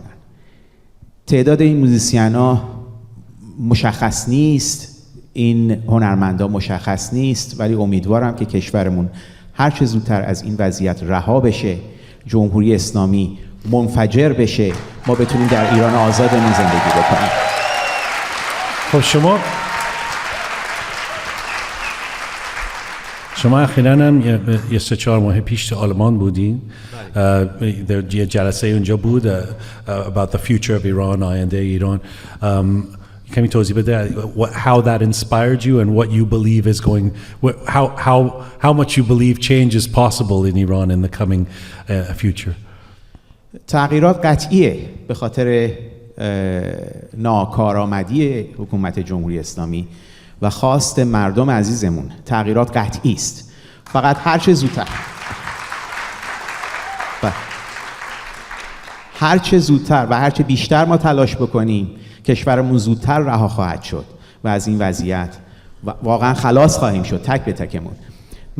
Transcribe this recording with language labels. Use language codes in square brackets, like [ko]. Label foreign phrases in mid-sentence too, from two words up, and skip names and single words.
[fa] تعداد این موزیسین‌ها مشخص نیست، این هنرمندا مشخص نیست، ولی امیدوارم که کشورمون هر چه زودتر از این وضعیت رها بشه، جمهوری اسلامی منفجر بشه، ما بتونیم در ایران آزادمون زندگی بکنیم. خب شما اخیراً هم یه 3-4 ماه پیش تو آلمان بودین. یه جلسه اونجا بود [en] about the future of Iran، [fa] آینده ایران. کمی توضیح بده [en] how that inspired you and what you believe is going, how much you believe change is possible in Iran in the coming future. [fa] تغییرات قطعیه به خاطر ناکارآمدی حکومت جمهوری اسلامی و خواست مردم عزیزمون. تغییرات قطعی است، فقط هر چه زودتر و هر چه بیشتر ما تلاش بکنیم کشورمون زودتر رها خواهد شد و از این وضعیت واقعا خلاص خواهیم شد، تک به تکمون.